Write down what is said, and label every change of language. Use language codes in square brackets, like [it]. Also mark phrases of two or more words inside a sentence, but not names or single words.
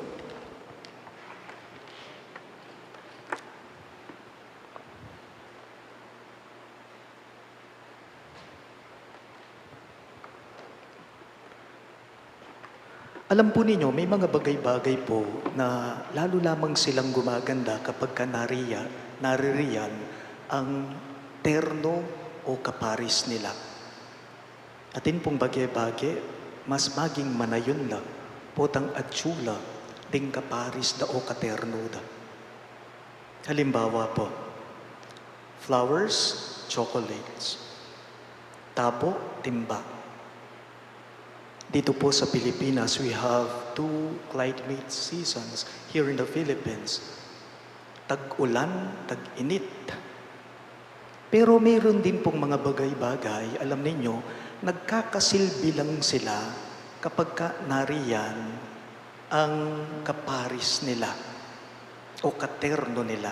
[tl] Alam po ninyo, may mga bagay-bagay po na lalo lamang silang gumaganda kapag naririyan ang terno o kaparis nila. [pam] Atin pong bagay-bagay, mas maging manayon la, potang atsula, ding kaparis da o katerno da. [tl] Halimbawa po, [en] flowers, chocolates. [tl] Tabo, timba. Dito po sa Pilipinas, [en] we have two climate seasons here in the Philippines. [tl] Tag-ulan, tag-init. Pero mayroon din pong mga bagay-bagay, alam ninyo, nagkakasilbi lang sila kapag nariyan ang kaparis nila o katerno nila.